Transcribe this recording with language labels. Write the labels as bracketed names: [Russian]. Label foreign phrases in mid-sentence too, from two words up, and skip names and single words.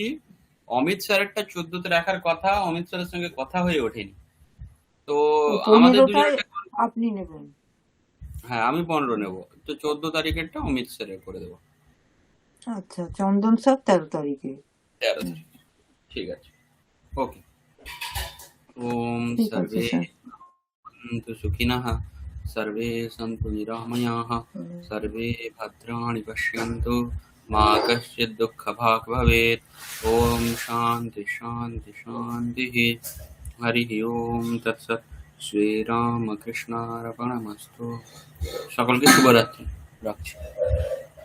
[Bangla] অমিত স্যারেরটা 14তে রাখার কথা, অমিত স্যারের সঙ্গে কথা হয়ে ওঠেনি, তো আমাদের 15টায় দুজনের। আপনি নেবেন? হ্যাঁ, আমি 15 নেব, তো 14 তারিখেরটা অমিত স্যারের করে দেবো। আচ্ছা, চন্দন স্যার 13 তারিখে। 13 তারিখ, ঠিক আছে, ওকে। ওম ঠিক আছে [Sanskrit] সর্বে [Bangla] স্যার। [Sanskrit] সন্তু সুখিনঃ, सर्वे सन्तु निरामयाः, सर्वे भद्राणि पश्यन्तु, मा कश्चित् दुःखभाग् भवेत्। ॐ शान्ति शान्ति शान्तिः। हरिः ओम तत्सत्। श्रीरामकृष्णार्पणमस्तु। [Bangla] সকলকে শুভরাত্রি, রাখছি।